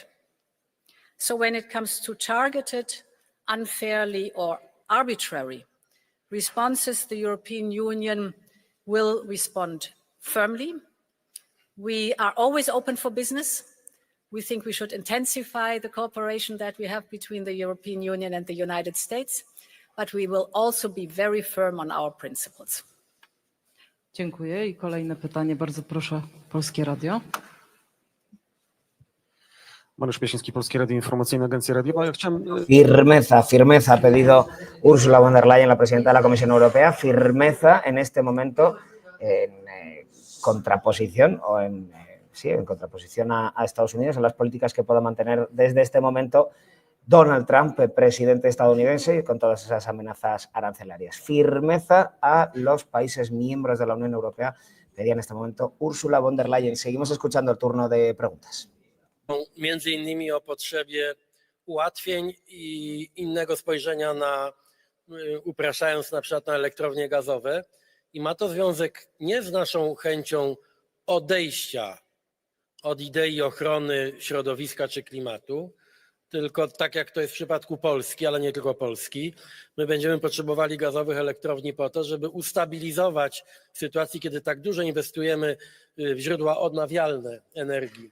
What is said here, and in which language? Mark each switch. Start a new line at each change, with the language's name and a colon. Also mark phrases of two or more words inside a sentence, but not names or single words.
English: So when it comes to targeted, unfairly or arbitrary responses, the European Union will respond firmly. We are always open for business. We think we should intensify the cooperation that we have between the European Union and the United States, but we will also be very firm on our principles.
Polish: Dziękuję. I kolejne pytanie, bardzo proszę, Polskie Radio. Mariusz Piesiński, Polskie Radio Informacyjne, Agencia Radiowa. Ja chciałem...
Spanish: Firmeza ha pedido Ursula von der Leyen, la presidenta de la Comisión Europea, firmeza en este momento en contraposición o en contraposición a Estados Unidos, en las políticas que pueda mantener desde este momento Donald Trump, presidente estadounidense, con todas esas amenazas arancelarias. Firmeza a los países miembros de la Unión Europea, pedía en este momento Ursula von der Leyen. Seguimos escuchando el turno de preguntas.
Polish: Między innymi o potrzebie ułatwień i innego spojrzenia na, upraszając na przykład na elektrownie gazowe, i ma to związek nie z naszą chęcią odejścia od idei ochrony środowiska czy klimatu, tylko tak jak to jest w przypadku Polski, ale nie tylko Polski, my będziemy potrzebowali gazowych elektrowni po to, żeby ustabilizować w sytuacji, kiedy tak dużo inwestujemy w źródła odnawialne energii.